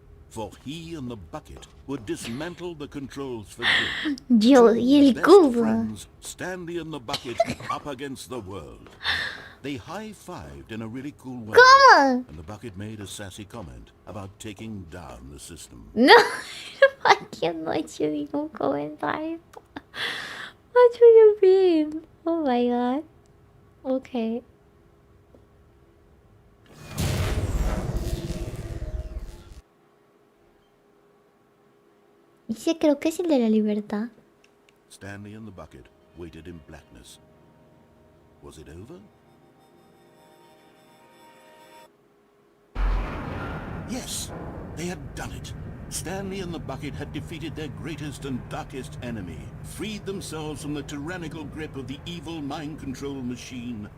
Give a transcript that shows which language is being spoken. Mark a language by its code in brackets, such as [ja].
[en] For he and the bucket would dismantle the controls for good. [es] Yo y el [en] Best [es] cubo. [en] friends, Stanley and the bucket up against the world. They high-fived in a really cool way. [es] ¿Cómo? [en] And the bucket made a sassy comment about taking down the system. [es] No, aquí no he hecho ningún comentario. [en] What do you mean? Oh my god. Okay. [es] Ese creo que es el de la libertad. [en] Stanley and the bucket waited in blackness. Was it over? Yes, they had done it. Stanley and the bucket had defeated their greatest and darkest enemy, freed themselves from the tyrannical grip of the evil mind control machine.